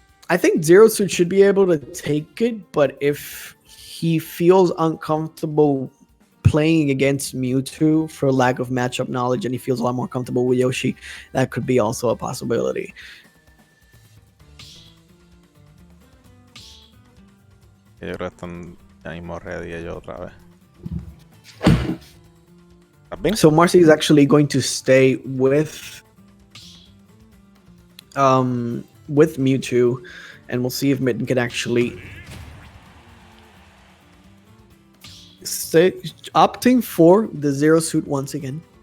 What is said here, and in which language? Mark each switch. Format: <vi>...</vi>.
<en>I think Zero Suit should be able to take it, but if he feels uncomfortable playing against Mewtwo for lack of matchup knowledge and he feels a lot more comfortable with Yoshi, that could be also a possibility.</en> <es>Yo creo que están ya mismo ready ellos otra vez. ¿Estás bien?</es> <en>So Marcy is actually going to stay with Mewtwo, and we'll see if Mitten can actually stay, opting for the Zero Suit once again.</en>